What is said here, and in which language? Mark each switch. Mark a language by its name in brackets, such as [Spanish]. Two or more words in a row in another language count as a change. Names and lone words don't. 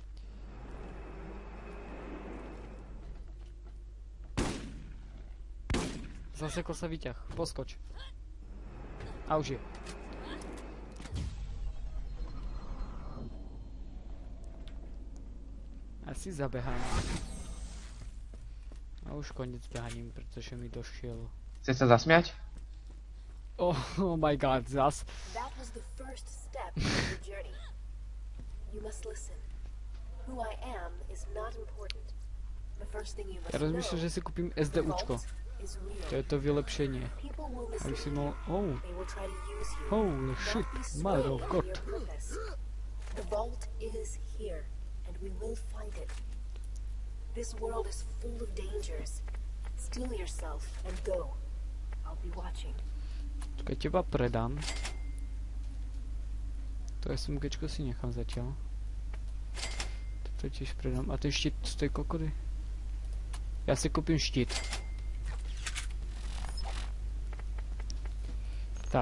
[Slovak] Zasekol sa výťah, poskoč. A už je. Asi zabehám. A už koniec behaním, pretože mi došiel. Chceš sa zasmiať? [English] Oh my god, zas. That was the first step in the journey. You must listen. Who I am is not important. The first thing you must [Slovak] Ja rozmýšľam, že si kúpim SDUčko. To je to vylepšenie. Aby si mohol... [English] Oh. Holy shit, mother of God. The vault is here, and we will find it. This world is full of dangers. Steel yourself and go. I'll be watching. [Slovak] Keď teba predám. To SMGčko si nechám zatiaľ. Toto tiež predám. A ten štít stojí kokody? Ja si kúpim štít. Tak.